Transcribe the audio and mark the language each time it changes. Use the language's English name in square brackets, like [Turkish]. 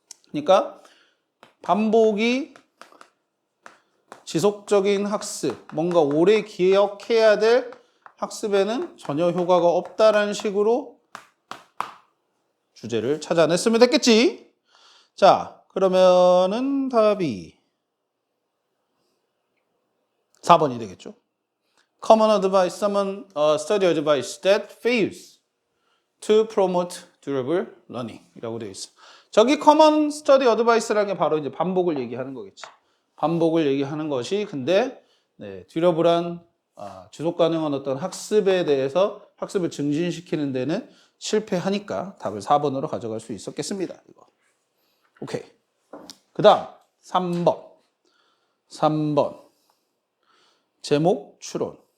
[Korean] 그러니까 반복이 지속적인 학습, 뭔가 오래 기억해야 될 학습에는 전혀 효과가 없다라는 식으로 주제를 찾아냈으면 됐겠지. 자, 그러면은 답이 4번이 되겠죠. [English] Common advice, study advice that fails to promote durable learning [Korean] 이라고 되어 있어. 저기 [English] common study advice [Korean] 라는 게 바로 이제 반복을 얘기하는 거겠지. 반복을 얘기하는 것이 근데 듀러블한 지속 가능한 어떤 학습에 대해서 학습을 증진시키는 데는 실패하니까 답을 4번으로 가져갈 수 있었겠습니다. 이거. 오케이. 그 다음 3번. 제목 추론.